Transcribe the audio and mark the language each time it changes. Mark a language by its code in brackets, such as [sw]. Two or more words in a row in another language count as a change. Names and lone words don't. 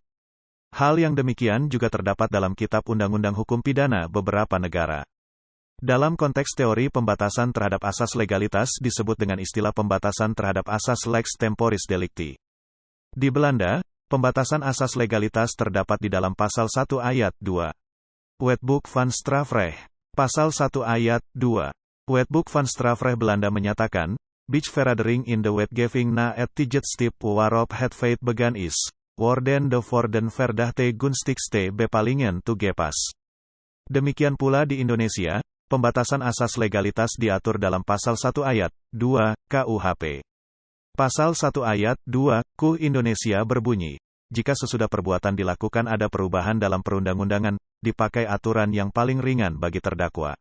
[id] Hal yang demikian juga terdapat dalam Kitab Undang-Undang Hukum Pidana beberapa negara. Dalam konteks teori pembatasan terhadap asas legalitas disebut dengan istilah pembatasan terhadap asas [la] lex temporis delicti. [id] Di Belanda, pembatasan asas legalitas terdapat di dalam pasal 1 ayat 2. Wetboek van Strafrecht. Pasal 1 ayat 2. Wetboek van Strafrecht Belanda menyatakan, [nl] Bij verandering in de wetgeving na het tijdstip waarop het feit began is, worden de voor den verdachte gunstigste bepalingen toegepas. [id] Demikian pula di Indonesia, pembatasan asas legalitas diatur dalam Pasal 1 ayat 2 KUHP. Pasal 1 ayat 2 KUH Indonesia berbunyi, jika sesudah perbuatan dilakukan ada perubahan dalam perundang-undangan, dipakai aturan yang paling ringan bagi terdakwa.